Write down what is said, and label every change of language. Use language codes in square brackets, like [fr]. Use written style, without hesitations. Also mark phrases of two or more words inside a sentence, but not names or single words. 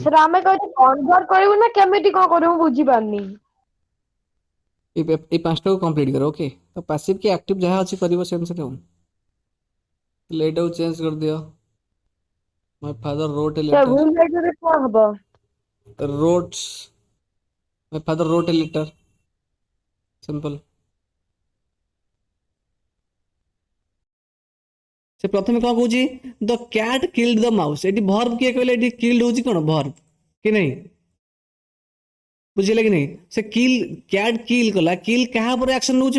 [or] ସାର୍ ଆମେ କହିଲେ କନଭର୍ଟ କରିବୁ ନା କେମିତି କଣ କରିବୁ ମୁଁ ବୁଝିପାରୁନି। ଏଇ ପାଞ୍ଚଟାକୁ କମ୍ପ୍ଲିଟ୍ କର ଓକେ। ତ ପାସିଭ୍ କି ଆକ୍ଟିଭ ଯାହା ଅଛି କରିବ ସେ ଅନୁସାରେ ଆଉ। ହେଲେ ଏଇଟାକୁ ଚେଞ୍ଜ କରିଦିଅ। [en] my father wrote a [or] ସାର୍ ଲେଟର। ଭୁଲ ଲେଖିଲେ କଣ ହବ? [en] wrote my father wrote a letter simple। [or] ସେ ପ୍ରଥମେ କଣ କହୁଛି [en] the cat killed the mouse. [or] ଏଠି ଭର୍ବ କିଏ କହିଲେ? ଏଠି କିଲ୍ଡ ହଉଛି କଣ ଭର୍ବ କି ନାହିଁ? ବୁଝିଲେ କି ନାହିଁ? ସେ [en] kill cat kill [or] କଲା। କିଲ୍ କାହା ଉପରେ ଆକ୍ସନ ନଉଛି?